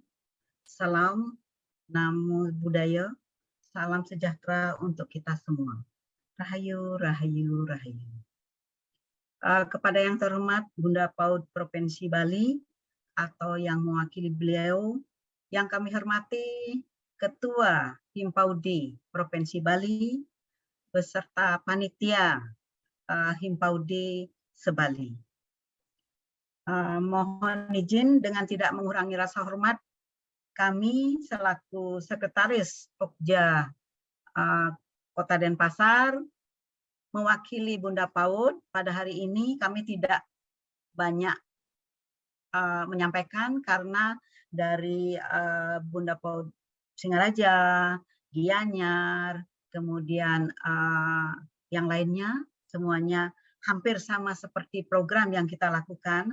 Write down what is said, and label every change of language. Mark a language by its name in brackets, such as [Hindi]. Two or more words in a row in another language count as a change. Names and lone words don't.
[Pali] Salam, Namo Buddhaya. [Indonesian] Salam sejahtera untuk kita semua. Rahayu, Rahayu, Rahayu. Kepada yang terhormat Bunda PAUD Provinsi Bali atau yang mewakili beliau, yang kami hormati Ketua Himpaudi Provinsi Bali beserta panitia Himpaudi se-Bali. Mohon izin dengan tidak mengurangi rasa hormat, kami selaku Sekretaris Pokja Kota Denpasar mewakili Bunda PAUD pada hari ini kami tidak banyak menyampaikan karena dari Bunda PAUD Singaraja, Gianyar, kemudian yang lainnya semuanya hampir sama seperti program yang kita lakukan.